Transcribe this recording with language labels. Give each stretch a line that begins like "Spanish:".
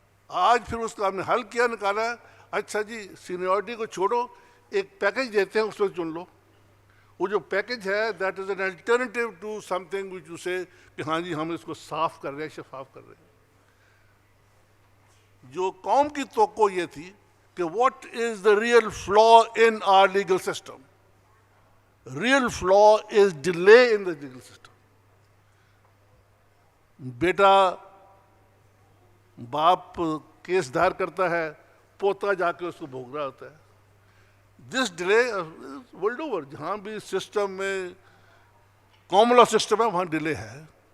Urdu: آج پھر اس کا ہم نے حل کیا, نکالا, اچھا جی سینیورٹی کو چھوڑو, ایک پیکج دیتے ہیں, اس میں چن لو. وہ جو پیکج ہے
English: that is an alternative to something which you say
Urdu: کہ ہاں جی ہم اس کو صاف کر رہے ہیں, شفاف کر رہے ہیں. جو قوم کی توقع یہ تھی کہ
English: What is the real flaw in our legal system. Real flaw is delay in the legal system.
Urdu: بیٹا باپ کیس دائر کرتا ہے, پوتا جا کے اس کو بھوگ رہا ہوتا ہے.
English: this delay world over,
Urdu: جہاں بھی سسٹم میں کامن لا سسٹم ہے وہاں ڈیلے ہے.